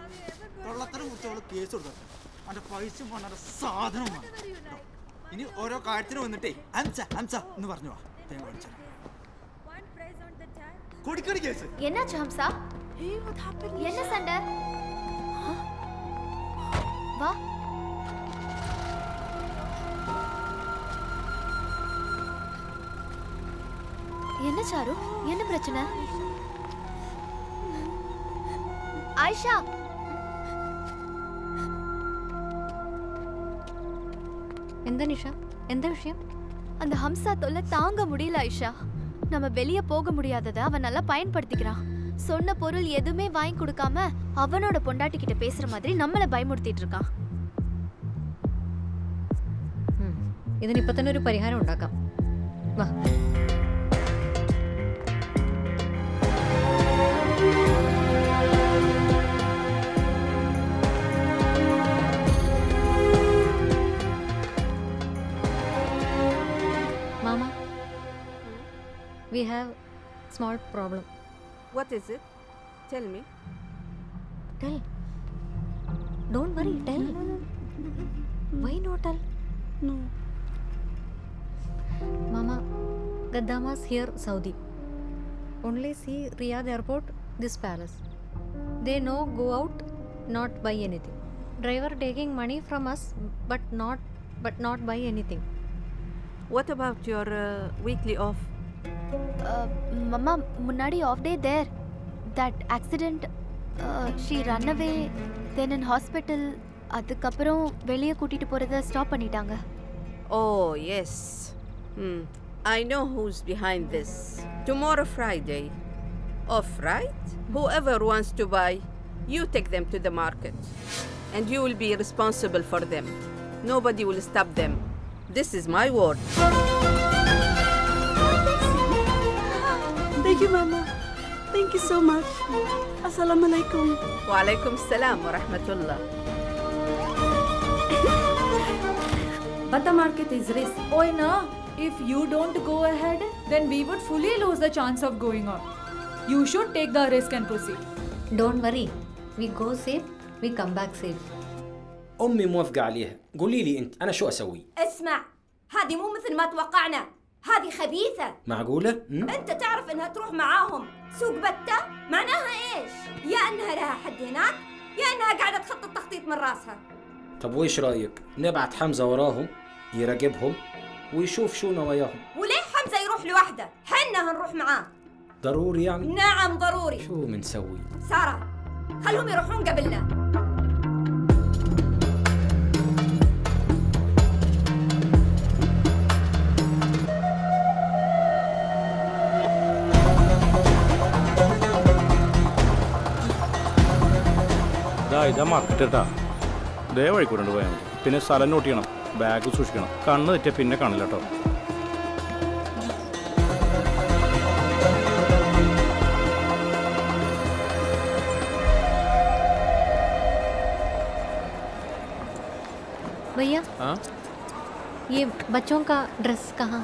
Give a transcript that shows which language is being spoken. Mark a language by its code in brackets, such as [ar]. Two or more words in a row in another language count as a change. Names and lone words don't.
[ml] കള്ളത്തരം കുറിച്ച് കേസ് കൊടുത്തു. അവൻ്റെ പൈസ പണ സാധനം ഇനി ഓരോ കാര്യത്തിന് വന്നിട്ടേ അംസ അംസ എന്ന് പറഞ്ഞു. കൊടിക്കടി കേസ് [ta] என்னாச்சு ஹம்சா? என்ன சண்டை? வா. என்ன சாரு? என்ன பிரச்சனை? ஆயிஷா [ml] എന്താ നിഷ? എന്താ വിഷയം? [ta] அந்த ஹம்சா தொல்லை தாங்க முடியல ஆயிஷா. நம்ம வெளியே போக முடியாததை அவன் நல்லா பயன்படுத்திக்கிறான். சொன்ன பொருள் எதுவுமே வாங்கி கொடுக்காம அவனோட பொண்டாட்டி கிட்ட பேசுற மாதிரி நம்மளை பயமுறுத்திட்டு இருக்கான். [ml] ഇതിനിപ്പോ തന്നെ ഒരു പരിഹാരം ഉണ്ടാക്കാം. വാ. മാമ, [en] we have small problem. What is it? Tell me. Tell. Don't worry, tell. Why not tell? No. Mama, Gaddamas here, Saudi. Only see Riyadh airport, this palace. They no go out, not buy anything. Driver taking money from us, but not buy anything. What about your weekly off? Mama முன்னாடி off day there. That accident, she run away, then in hospital. [ta] அதுக்கப்புறம் வெளியே கூட்டிட்டு போறதை ஸ்டாப் பண்ணிட்டாங்க. [en] Oh yes. I know who's behind this. Tomorrow Friday. Off, right? Whoever wants to buy, you take them to the market. And you will be responsible for them. Nobody will stop them. This is my word. Thank you, Mama. Thank you so much. [ar] السلام عليكم. وعليكم السلام ورحمة الله. [en] But the market is risk. Oh no, if you don't go ahead, then we would fully lose the chance of going on. You should take the risk and proceed. Don't worry, we go safe, we come back safe. [ar] أمي موافقة عليها. قولي لي أنت أنا شو أسوي؟ اسمع، هذه مو مثل ما توقعنا، هذه خبيثة. معقولة؟ أنت تعرف إنها تروح معاهم سوق بتة؟ معناها إيش؟ يا إنها لها حد هناك، يا إنها قاعدة تخطط تخطيط من راسها. طب وإيش رأيك؟ نبعت حمزة وراهم يراقبهم ويشوف شو نواياهم. وليه حمزة يروح لوحده؟ حنا هنروح معاه. ضروري يعني؟ نعم ضروري. شو منسوي؟ سارة، خلهم يروحون قبلنا. [ml] ഇതാ മാർക്കറ്റ് കേട്ടാ. ഇതേ വഴിക്കൂടെ പോയാൽ മതി. പിന്നെ സ്ഥലം നോട്ട് ചെയ്യണം, ബാഗ് സൂക്ഷിക്കണം. കണ്ണ് തെറ്റിയ പിന്നെ കാണില്ല കേട്ടോ. [hi] भैया, हाँ, ये बच्चों का ड्रेस कहाँ?